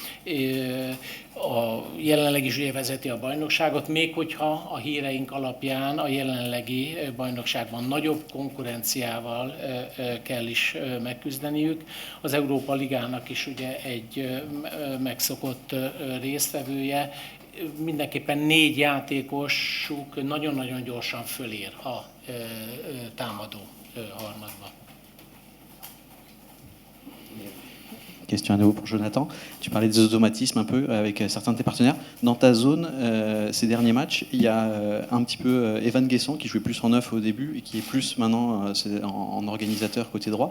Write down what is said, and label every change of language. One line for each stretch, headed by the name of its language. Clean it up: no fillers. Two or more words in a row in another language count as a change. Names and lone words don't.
Hungarian: jelenleg is ugye vezeti a bajnokságot, még hogyha a híreink alapján a jelenlegi bajnokságban nagyobb konkurenciával kell is megküzdeniük. Az Európa Ligának is ugye egy megszokott résztvevője, mindenképpen 4 játékosuk nagyon-nagyon gyorsan fölér a támadó harmadba.
French: Question à nouveau pour Jonathan. Tu parlais des automatismes un peu avec certains de tes partenaires. Dans ta zone, ces derniers matchs, il y a un petit peu Evan Guessant qui jouait plus en neuf au début et qui est plus maintenant en organisateur côté droit.